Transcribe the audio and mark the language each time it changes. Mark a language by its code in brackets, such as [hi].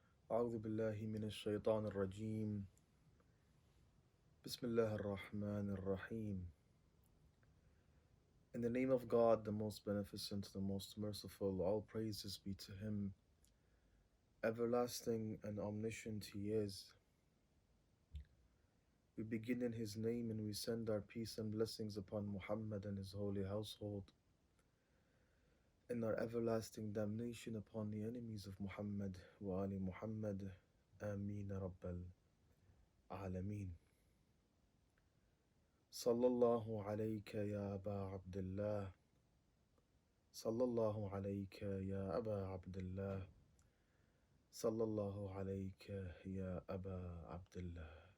[ar] أعوذ بالله من الشيطان الرجيم بسم الله الرحمن الرحيم. [en] In the name of God, the most beneficent, the most merciful, all praises be to Him. Everlasting and omniscient He is. We begin in His name and we send our peace and blessings upon Muhammad and His holy household, and our everlasting damnation upon the enemies of Muhammad wa ali Muhammad. [ar] Ameen Rabbal Alameen. صلى الله عليك يا أبا عبد الله صلى الله عليك يا أبا عبد الله صلى الله عليك يا أبا عبد الله.